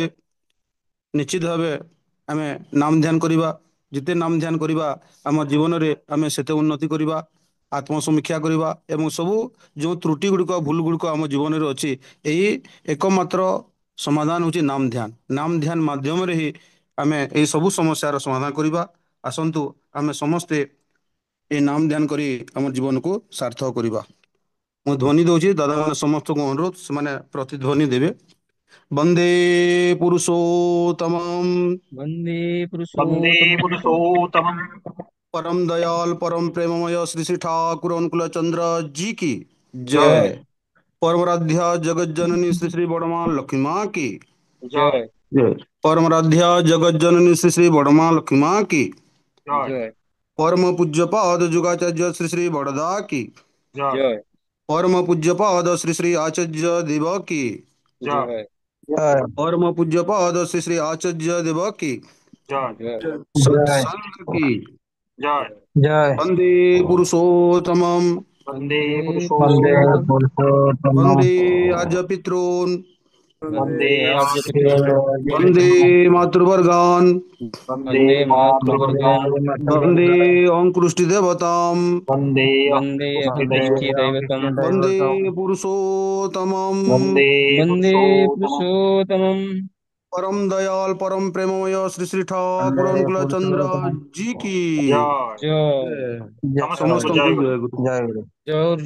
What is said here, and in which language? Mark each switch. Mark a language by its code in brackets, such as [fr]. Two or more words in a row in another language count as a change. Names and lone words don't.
[or] ନିଶ୍ଚିତ ଭାବେ ଆମେ ନାମ ଧ୍ୟାନ କରିବା, ଯେତେ ନାମ ଧ୍ୟାନ କରିବା ଆମ ଜୀବନରେ ଆମେ ସେତେ ଉନ୍ନତି କରିବା, ଆତ୍ମସମୀକ୍ଷା କରିବା ଏବଂ ସବୁ ଯେଉଁ ତ୍ରୁଟି ଗୁଡ଼ିକ ଭୁଲ ଗୁଡ଼ିକ ଆମ ଜୀବନରେ ଅଛି ଏହି ଏକମାତ୍ର ସମାଧାନ ହେଉଛି ନାମ ଧ୍ୟାନ। ନାମ ଧ୍ୟାନ ମାଧ୍ୟମରେ ହିଁ ଆମେ ଏହି ସବୁ ସମସ୍ୟାର ସମାଧାନ କରିବା। ଆସନ୍ତୁ ଆମେ ସମସ୍ତେ ଏ ନାମ ଧ୍ୟାନ କରି ଆମ ଜୀବନକୁ ସାର୍ଥକ କରିବା। ମୁଁ ଧ୍ୱନି ଦେଉଛି ଦାଦାମାନେ ସମସ୍ତଙ୍କୁ ଅନୁରୋଧ ସେମାନେ ପ୍ରତିଧ୍ୱନି ଦେବେ। [sa] वंदे पुरुषोत्तमं वंदे वंदे पुरुषोत्तम पुरुषोत्तमं [hi] परम दयाल परम प्रेममय श्री श्री ठाकुर अनुकूल चंद्र जी की जय जय। परमराध्या जगत जननी श्री श्री बड़मा लक्ष्मी माँ की जय जय। परमराध्या जगत जननी श्री श्री बड़मा लक्ष्मी माँ की जय जय परम पूज्यपाद जुगाचार्य श्री श्री बड़दा की जय जय परम पूज्यपाद श्री श्री आचार्य देव की जय जय परम पूज्यपाद श्री श्री आचार्य देव की जय जय सत्संग की जय जय [sa] वंदे पुरुषोत्तमं वंदे वंदे पुरुषोत्तमं पुरुषोत्तम वंदे आर्य पितॄन् वंदे वंदे आर्य आर्य पितॄन् वंदे मातृवर्गान् वंदे वंदे मातृवर्गान् मातृवर्गान् वंदे अंकुष्टि देवतां वंदे वंदे अंकुष्टिदैवतां अंकुष्टिदैवतम् वंदे पुरुषोत्तमं वंदे वंदे पुरुषोत्तमं पुरुषोत्तमम् [hi] परम दयाल परम प्रेममय श्री श्री ठाकुर अनुकूल चंद्र जी की जय जय समस्त समस्त जय को गुरु जय गुरु। जय